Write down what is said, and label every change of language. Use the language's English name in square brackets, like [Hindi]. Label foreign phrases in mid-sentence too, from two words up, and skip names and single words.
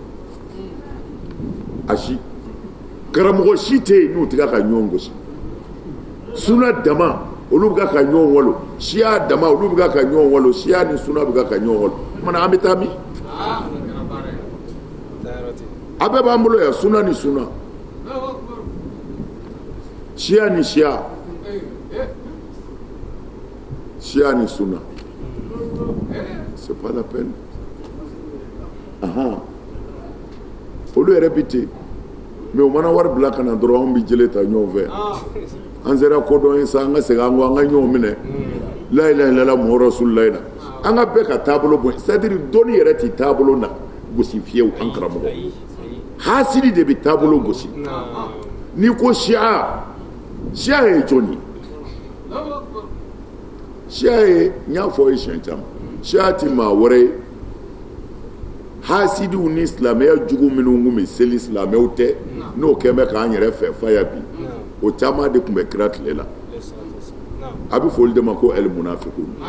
[Bambara] a si karamɔgɔ si tɛ yen n'u tɛ ka ɲɔgɔn gosi suna dama olu bɛ ka ɲɔgɔn walo siya dama olu bɛ ka ɲɔgɔn walo siya ni suna bɛ ka ɲɔgɔn walo mana an bɛ taa min a bɛɛ b'an bolo yan suna ni suna siya ni siya siya ni suna [French] c'est pas la peine [Bambara] olu yɛrɛ bi ten mais o mana wari bila ka na dɔrɔn anw bɛ jele ta ɲɔgɔn fɛ an sera kodɔn ye sa an ka segin an kɔ an ka ɲɔgɔn minɛ la [Arabic] إله إلا الله محمد رسول الله [Bambara] na an ka bɛɛ ka taabolo bɔ [French] c'est à dire [Bambara] dɔnni yɛrɛ tɛ taabolo na gosi fiyewu an karamɔgɔ hasidi de bɛ taabolo gosi n'i ko siya ye jɔnni siya ye n y'a fɔ ye siɲɛ caman siya tɛ maa wɛrɛ ye hasidiw ni silamɛya jugu minnu tun bɛ seli silamɛw tɛ n'o kɛn bɛ k'an yɛrɛ fɛ faya bi o caman de tun bɛ kira tile la a bɛ foli de ma ko [Arabic] المنافقون